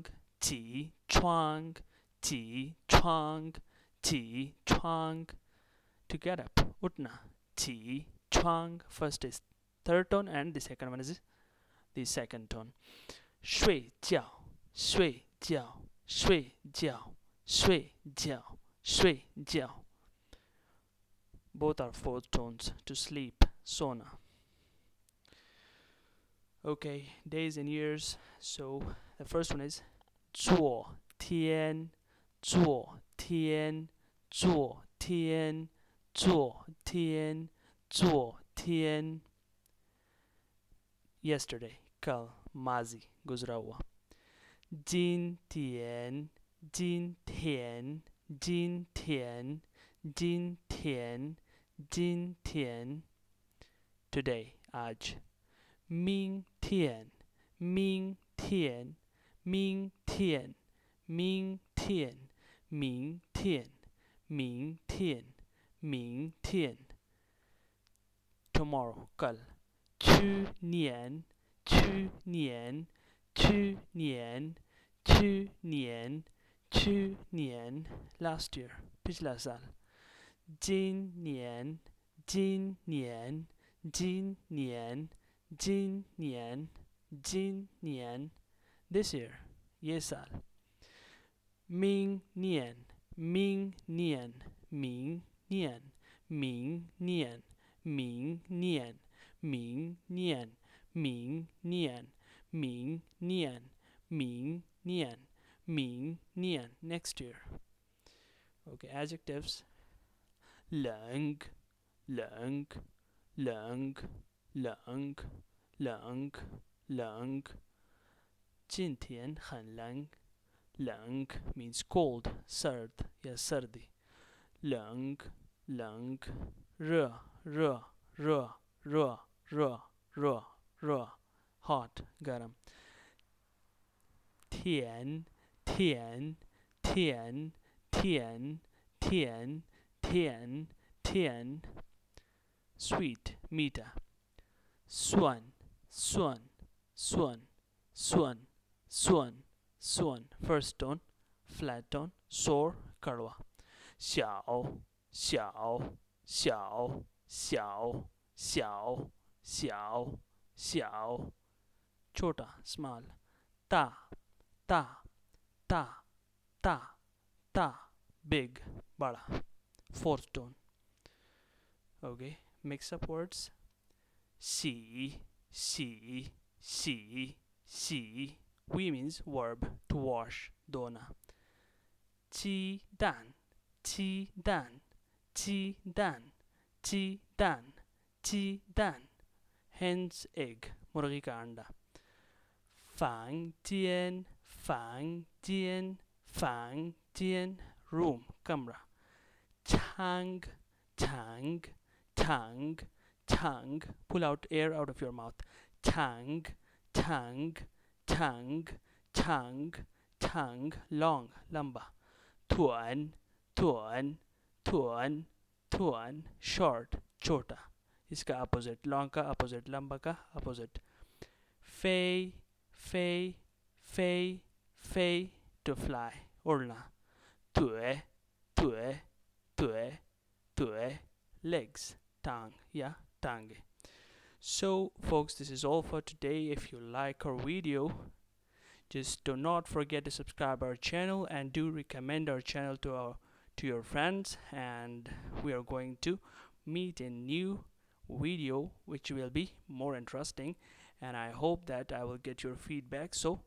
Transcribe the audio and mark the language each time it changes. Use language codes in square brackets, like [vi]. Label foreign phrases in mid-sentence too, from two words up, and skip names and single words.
[zh] 起床起床起床 [en] to get up उठना 起床 first is third tone and the second one is the second tone [zh] 睡觉睡觉睡觉睡觉睡觉 [en] both are fourth tones to sleep sona. Okay, days and years. So the first one is [zh] 昨天昨天昨天昨天昨天 yesterday [hi] कल माजी गुजरा हुआ [zh] 今天今天今天今天今天 today आज 明天明天明天明天明天明天明天 tomorrow कल 去年去年去年去年去年 [en] last year [hi] पिछला साल [zh] 今年今年今年今年今年 [en] this year [hi] ये साल [zh] 明年明年明年明年明年明年明年明年明年明年 [en] next year. Okay, adjectives [zh] 冷冷冷冷冷冷今天很冷冷 [en] means cold [hi] सर्द या सर्दी [zh] 冷冷热热热热热热热 [en] hot garam [zh] 甜甜甜甜甜甜甜 sweet मीठा 酸酸酸酸酸酸 [en] first tone flat tone sore [zh] कड़वा 小小小小小小小 छोटा small 大大大大大 big बड़ा [en] fourth tone. Okay, mix up words [zh] 洗洗洗洗 [en] we means verb to wash धोना [zh] 鸡蛋鸡蛋鸡蛋鸡蛋鸡蛋 [en] hen's egg [hi] मुर्गी का अंडा [zh] 房间房间房间 room [en] कमरा [zh] 长长长长 [en] pull out air out of your mouth [zh] 长长长长长 [en] long लंबा [zh] 短短短短 [en] short [hi] छोटा इसका [en] opposite long का opposite लंबा का opposite [zh] 飞飞飞飞 [en] to fly उड़ना 腿腿腿腿 legs [hi] टांग या टांगे. [en] So folks, this is all for today. If you like our video, just do not forget to subscribe our channel and do recommend our channel to your friends, and we are going to meet a new video which will be more interesting, and I hope that I will get your feedback.